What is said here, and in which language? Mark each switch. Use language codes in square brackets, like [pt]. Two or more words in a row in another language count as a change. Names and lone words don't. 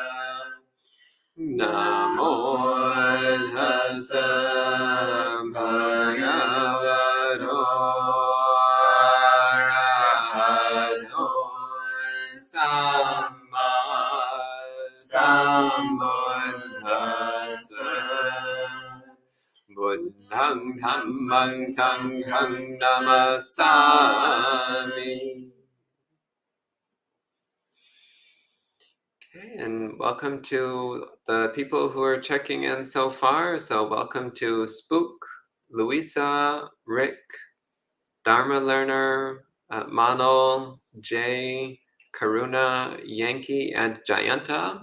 [pi] Namo tassa bhagavato arahato samma sambuddhassa. Buddhang dhammang sanghang namasami. [en] Okay, and welcome to the people who are checking in so far. So welcome to Spook, Louisa, Rick, Dharma Learner, Manol, Jay, Karuna, Yankee, and Jayanta.